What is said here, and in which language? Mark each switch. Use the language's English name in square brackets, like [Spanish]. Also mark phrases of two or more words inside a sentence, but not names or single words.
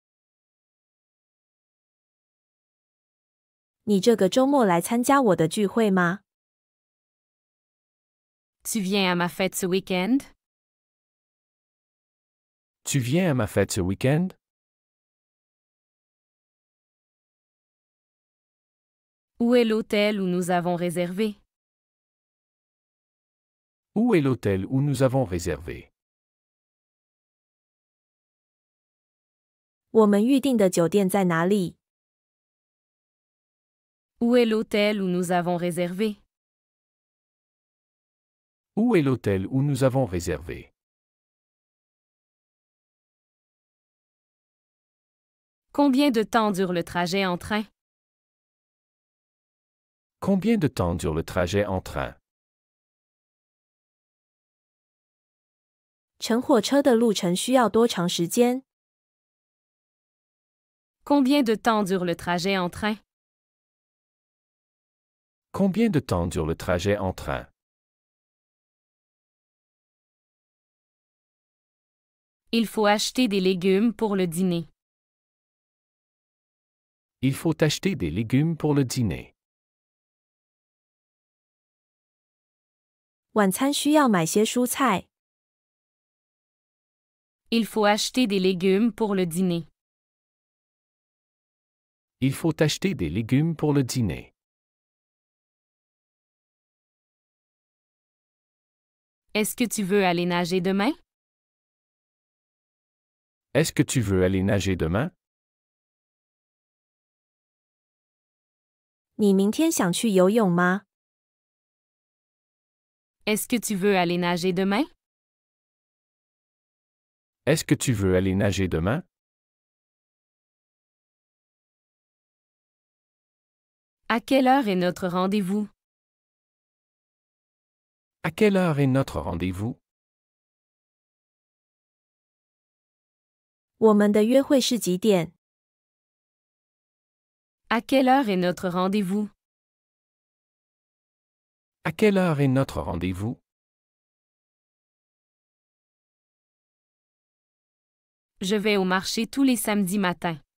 [Chinese] 你这个周末来参加我的聚会吗？ [French] Tu viens à ma fête ce week-end? Tu viens à ma fête ce week-end? Où est l'hôtel où nous avons réservé? Où est l'hôtel où nous avons réservé? [Chinese] 我们预定的酒店在哪里？ [French] Où est l'hôtel où nous avons réservé? Où est l'hôtel où nous avons réservé? Combien de temps dure le trajet en train? Combien de temps dure le trajet en train? [Chinese] 乘火车的路程需要多长时间？ [French] Combien de temps dure le trajet en train? Combien de temps dure le trajet en train? Il faut acheter des légumes pour le dîner. Il faut acheter des légumes pour le dîner. [Chinese] 晚餐需要买些蔬菜。 [French] Il faut acheter des légumes pour le dîner. Il faut acheter des légumes pour le dîner. Est-ce que tu veux aller nager demain? Est-ce que tu veux aller nager demain? [Chinese] 你明天想去游泳吗？ [French] Est-ce que tu veux aller nager demain? Est-ce que tu veux aller nager demain? À quelle heure est notre rendez-vous? À quelle heure est notre rendez-vous? [Chinese] 我们的约会是几点？ [French] À quelle heure est notre rendez-vous? À quelle heure est notre rendez-vous? Je vais au marché tous les samedis matins.